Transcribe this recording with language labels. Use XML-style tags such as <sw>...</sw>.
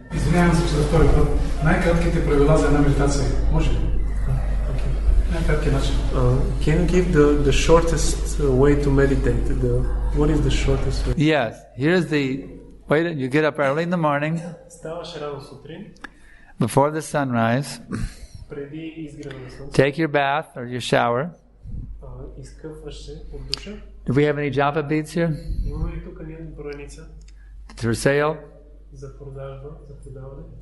<bg>Извинявам се, че за втори път. Най-кратките правила за една медитация. Може ли? Най-краткият начин.</bg> <en>Can you give the shortest way to meditate? What is the shortest way? Yes. Here's the way that you get up early in the morning.</en> <bg>Ставаш рано сутрин.</bg> <en>Before the sunrise.</en> <bg>Преди изгрева на слънце.</bg> <en>Take your bath or your shower.</en> <bg>Изкъпваш се от душа.</bg> <en>Do we have any japa beads here?</en> <bg>Имаме ли тук някаква броеница?</bg> <en>For sale?</en> <bg>За продажба, за продаване.</bg>